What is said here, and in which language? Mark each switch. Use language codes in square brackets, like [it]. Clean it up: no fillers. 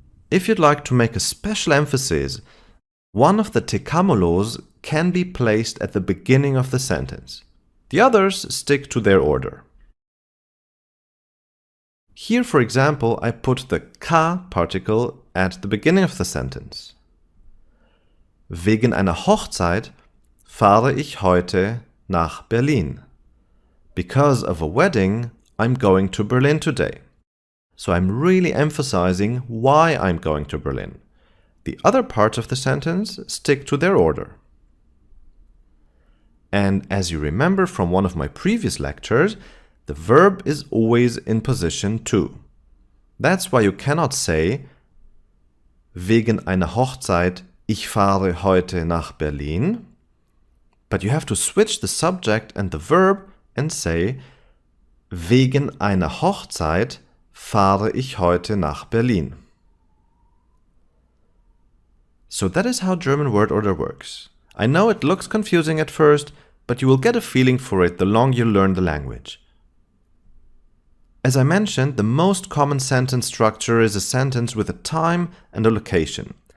[en] If you'd like to make a special emphasis, one of the TeKaMoLos can be placed at the beginning of the sentence. The others stick to their order. Here, for example, I put the ka particle at the beginning of the sentence. [de] Wegen einer Hochzeit fahre ich heute nach Berlin. [en] Because of a wedding, I'm going to Berlin today. So I'm really emphasizing why I'm going to Berlin. The other parts of the sentence stick to their order. And as you remember from one of my previous lectures, the verb is always in position 2. That's why you cannot say [de] wegen einer Hochzeit ich fahre heute nach Berlin, [en] but you have to switch the subject and the verb and say [de] wegen einer Hochzeit fahre ich heute nach Berlin. [en] So that is how German word order works. I know it looks confusing at first, but you will get a feeling for it the longer you learn the language. As I mentioned, the most common sentence structure is a sentence with a time and a location.